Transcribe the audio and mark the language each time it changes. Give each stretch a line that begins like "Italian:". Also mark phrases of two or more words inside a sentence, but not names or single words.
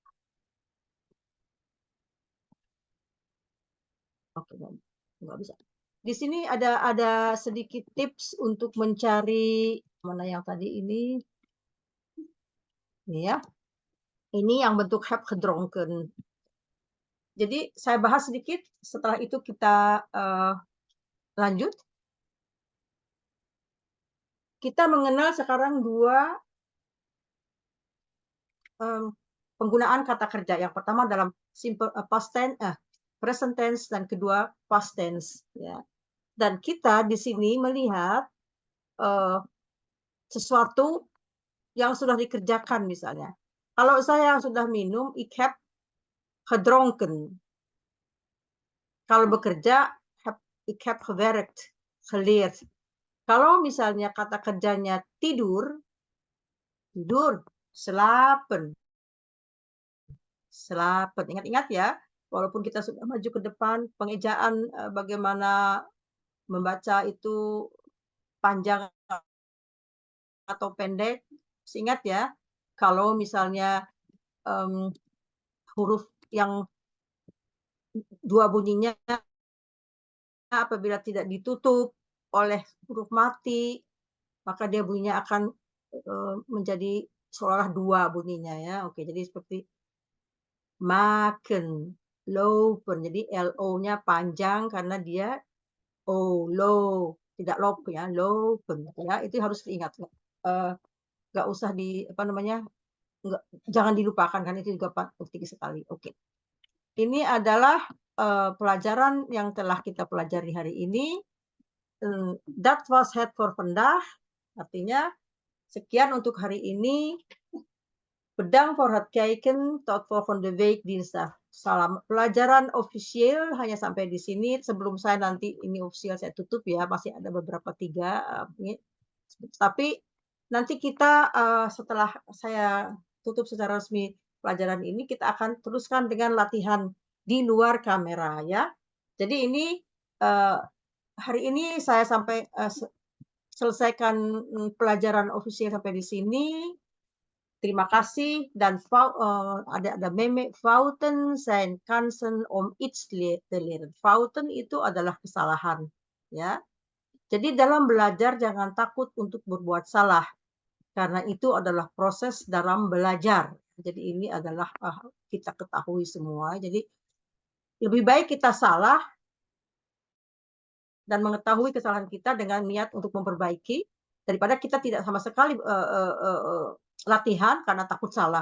Indonesian: Oke, nggak bisa. Di sini ada sedikit tips untuk mencari mana yang tadi ini ya. Ini yang bentuk
Dutch: heb gedronken.
Indonesian: Jadi saya bahas sedikit, setelah itu kita lanjut. Kita mengenal sekarang 2 penggunaan kata kerja. Yang pertama dalam
English: simple past tense, present tense,
Indonesian: dan kedua
English: past tense.
Indonesian: Ya. Dan kita di sini melihat sesuatu yang sudah dikerjakan misalnya. Kalau saya sudah minum,
Dutch: ik heb gedronken.
Indonesian: Kalau bekerja,
Dutch: ik heb gewerkt, geleerd.
Indonesian: Kalau misalnya kata kerjanya tidur,
Dutch: slapen. Slapen.
Indonesian: Ingat-ingat ya, walaupun kita sudah maju ke depan, pengejaan bagaimana membaca itu panjang atau pendek, ingat ya, kalau misalnya huruf yang dua bunyinya apabila tidak ditutup oleh huruf mati, maka dia bunyinya akan menjadi seolah dua bunyinya ya. Oke, jadi seperti
Dutch: maken, lopen.
Indonesian: Jadi LO-nya panjang karena dia low, tidak lop ya, lopen ya. Itu harus diingat. Nggak usah jangan dilupakan kan, itu juga penting sekali. Oke. Ini adalah pelajaran yang telah kita pelajari hari ini.
Dutch: That was het voor vandaag.
Indonesian: Artinya sekian untuk hari ini.
Dutch: Bedankt voor het kijken. Tot volgende week dinsdag.
Indonesian: Salam. Pelajaran officieel hanya sampai di sini. Sebelum saya nanti ini official saya tutup ya, masih ada beberapa 3. Tapi nanti kita setelah saya tutup secara resmi pelajaran ini, kita akan teruskan dengan latihan di luar kamera ya. Jadi ini hari ini saya sampai selesaikan pelajaran official sampai di sini. Terima kasih dan ada meme
Dutch: fouten zijn kansen om iets te leren.
Indonesian: Fouten itu adalah kesalahan ya. Jadi dalam belajar jangan takut untuk berbuat salah karena itu adalah proses dalam belajar. Jadi ini adalah kita ketahui semua. Jadi lebih baik kita salah dan mengetahui kesalahan kita dengan niat untuk memperbaiki daripada kita tidak sama sekali latihan karena takut salah.